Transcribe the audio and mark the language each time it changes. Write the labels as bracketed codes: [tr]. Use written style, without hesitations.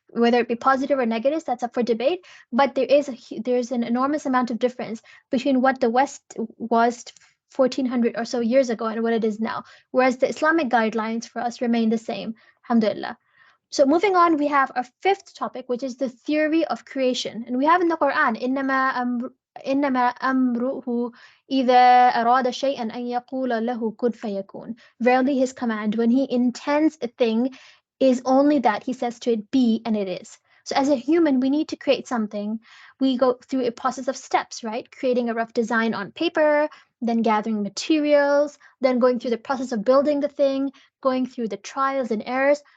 [en] Whether it be positive or negative, that's up for debate. But there's an enormous amount of difference between what the West was 1400 or so years ago and what it is now, whereas the Islamic guidelines for us remain the same, alhamdulillah. So moving on, we have our fifth topic, which is the theory of creation. And we have in the Quran, [ar] إنما أمره إذا أراد شيئا أن يقول له كن فيكون. [en] Verily his command when he intends a thing is only that he says to it be and it is. So as a human, we need to create something. We go through a process of steps, right? Creating a rough design on paper, then gathering materials, then going through the process of building the thing, going through the trials and errors.